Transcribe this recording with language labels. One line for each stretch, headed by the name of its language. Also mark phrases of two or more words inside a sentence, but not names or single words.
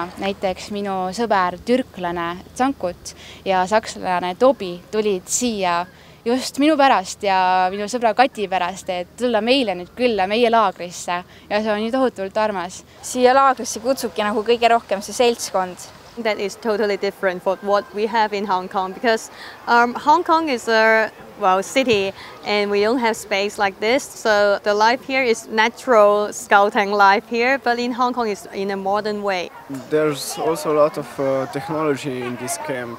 Estonian: Näiteks minu sõber türklane Tsankut ja sakslane Tobi tulid siia just minu pärast ja minu sõbra Kati pärast, et tulla meile nüüd külla meie laagrisse ja see on nii tohutult armas. Siia laagrisse kutsubki nagu kõige rohkem see seltskond.
English: That is totally different from what we have in Hong Kong because Hong Kong is a city and we don't have space like this. So the life here is natural scouting life here, but in Hong Kong it's in a modern way. There's also a lot of technology in this camp.